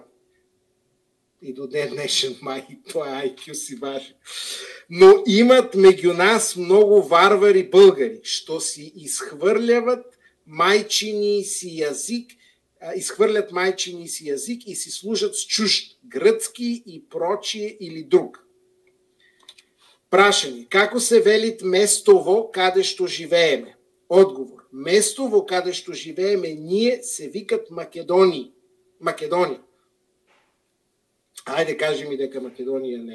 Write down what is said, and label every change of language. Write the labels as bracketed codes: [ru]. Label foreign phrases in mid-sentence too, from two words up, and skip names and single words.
[mk] И до ден днешен май тоа IQ си важи. [bg] Но имат меѓу нас многу варвари българи, што си изхвърлят майчини си јазик и си служат с чужд, гръцки и прочие или друг. [mk] Прашање, како се велит местово каде што живееме? Одговор. Местово каде што живееме ние се викат Македонија. Ајде кажи ми дека Македонија нема.